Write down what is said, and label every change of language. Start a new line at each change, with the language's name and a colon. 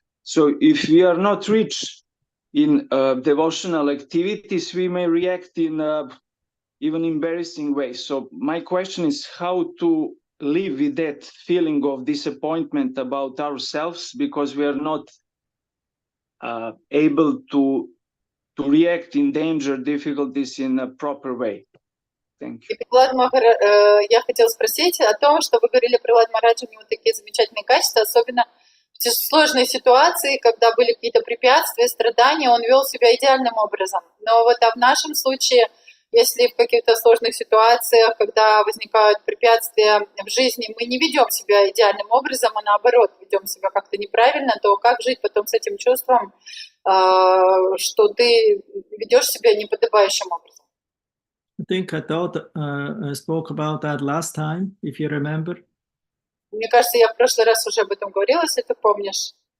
English: So if we are not rich in devotional activities, we may react in even embarrassing ways. So my question is how to live with that feeling of disappointment about ourselves because we are not able to react in danger, difficulties in a proper way. Thank you.
Russian: Праhlad Maharaj, я хотела спросить о том, что вы говорили, Праhlad Maharaj, у него такие замечательные качества, особенно в сложной ситуации, когда были какие-то препятствия, страдания, он вел себя идеальным образом. Но вот в нашем случае, если в каких-то сложных ситуациях, когда возникают препятствия в жизни, мы не ведем себя идеальным образом, а наоборот, ведем себя как-то неправильно, то как жить потом с этим чувством, что ты ведешь себя неподобающим образом?
English: I think I spoke about that last time, if you remember.
Russian: Мне кажется, я в прошлый раз уже об этом говорила, если ты помнишь.